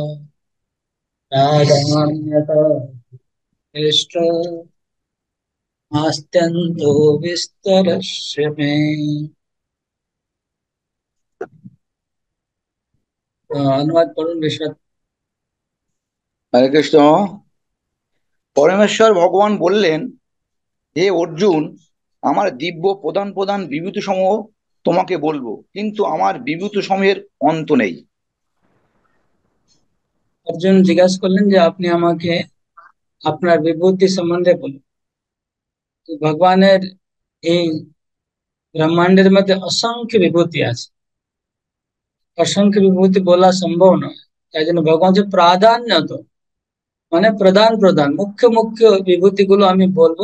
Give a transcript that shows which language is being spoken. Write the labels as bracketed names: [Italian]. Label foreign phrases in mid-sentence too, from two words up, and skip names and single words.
[Sanskrit] प्राधान्यतः इष्ट नास्त्यन्तो विस्तरस्य मे। [Hindi] अनुवाद पढ़ूं विश्वनाथ। [Sanskrit] হরে কৃষ্ণ। [Bangla] পরমেশ্বর ভগবান বললেন, হে অর্জুন, আমার দিব্য প্রধান প্রধান বিভূতি সমূহ তোমাকে বলবো, কিন্তু আমার বিভূতি সমূহের অন্ত নেই। अर्जुन जिज्ञासा করলেন যে আপনি আমাকে আপনার বিভূতি সম্বন্ধে বলুন। তো ভগবানের এই ব্রহ্মাণ্ডের মধ্যে অসংখ্য বিভূতি আছে, অসংখ্য বিভূতি বলা সম্ভব নয়। তাই জন্য ভগবান যে প্রাধান্য, তো মানে প্রধান প্রধান মুখ্য মুখ্য বিভূতি গুলো আমি বলবো।